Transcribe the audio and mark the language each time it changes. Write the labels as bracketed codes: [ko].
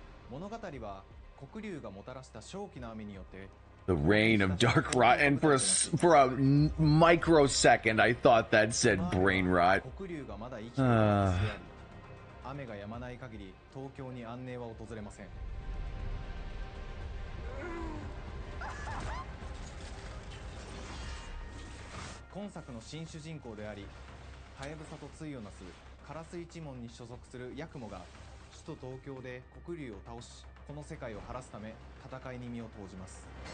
[ja] 物語は黒竜がもたらした正気の雨によって [en] The reign of dark rot, and for a microsecond, I thought that said brain rot. [ja] 黒竜がまだ生きているはずであり、雨が止まない限り東京に安寧は訪れません。今作の新主人公であり、ハヤブサと対をなすカラス一門に所属するヤクモが首都東京で黒竜を倒し、この世界を晴らすため戦いに身を投じます。